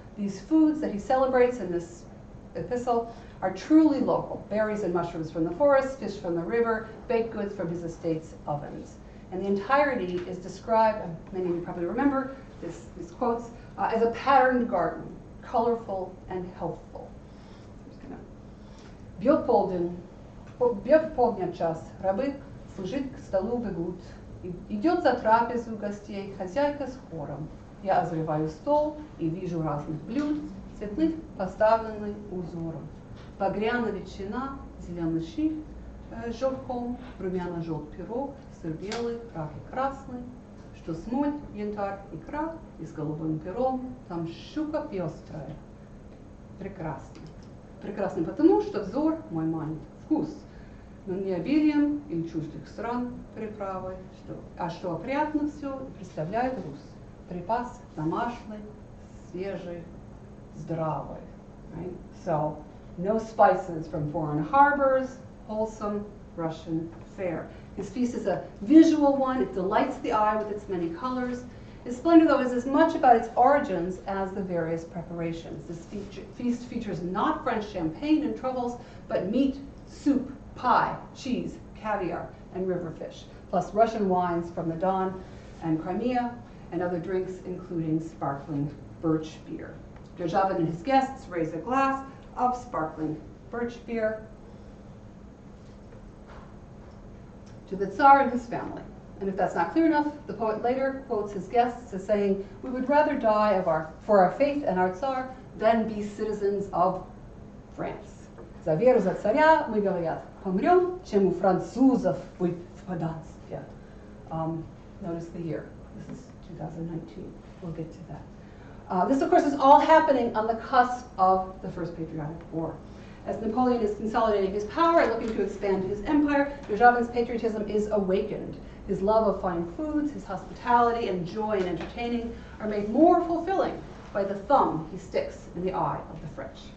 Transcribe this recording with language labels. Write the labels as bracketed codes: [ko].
[en] These foods that he celebrates in this epistle are truly local: berries and mushrooms from the forest, fish from the river, baked goods from his estate's ovens. And the entirety is described, many of you probably remember these quotes, as a patterned garden, colorful and healthful. [ru] Бьет полдня час, рабы служить к столу бегут. Идет за трапезу гостей хозяйка с хором. Я озреваю стол и вижу разных блюд, цветных поставленных узором. Багряна ветчина, зеленый шиф желтком, румяно-желт пирог, сыр белый, рахи красный, что смоль, янтарь, икра, и с голубым пером, там щука пестрая. Прекрасно. Прекрасно потому, что взор мой манит вкус, но не обилием и чуждых стран приправой, что опрятно все представляет Рус. Припас домашний, свежий, здравый. [en] Right? So, no spices from foreign harbors, wholesome Russian fare. His feast is a visual one. It delights the eye with its many colors. His splendor, though, is as much about its origins as the various preparations. This feast features not French champagne and truffles, but meat, soup, pie, cheese, caviar, and river fish, plus Russian wines from the Don and Crimea, and other drinks, including sparkling birch beer. Derzhavin and his guests raise a glass of sparkling birch beer to the Tsar and his family. And if that's not clear enough, the poet later quotes his guests as saying, "We would rather die for our faith and our Tsar than be citizens of France. [ru] За веру за царя мы, говорят, помрем, чем у французов быть в подданстве." [en] Notice the year. This is 2019. We'll get to that. This, of course, is all happening on the cusp of the First Patriotic War. As Napoleon is consolidating his power and looking to expand his empire, Derzhavin's patriotism is awakened. His love of fine foods, his hospitality, and joy in entertaining are made more fulfilling by the thumb he sticks in the eye of the French.